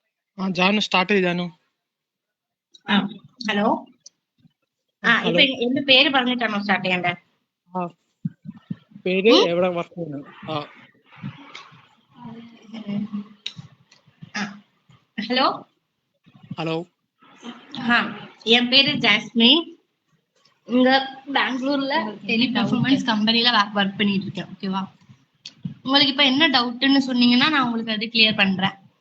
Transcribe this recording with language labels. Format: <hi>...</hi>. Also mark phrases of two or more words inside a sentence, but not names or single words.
<ml>ജാനു സ്റ്റാർട്ട് ആയി ജാനു. ഹലോ ഇപ്പൊ എന്റെ പേര് പറഞ്ഞിട്ടാണോ സ്റ്റാർട്ട് ചെയ്യണ്ടേ? പേര് എവിടെ വർക്ക് ചെയ്യുന്നത്?</ml> <ta>ஹலோ ஹலோ. என் பேரு ஜாஸ்மின். இங்க பெங்களூர்ல டெலி பெர்ஃபார்மன்ஸ் கம்பெனில ஒர்க் பண்ணிட்டு இருக்கேன். ஓகேவா? உங்களுக்கு இப்ப என்ன டவுட்னு சொன்னீங்கன்னா நான் உங்களுக்கு அது கிளியர் பண்றேன்.</ta>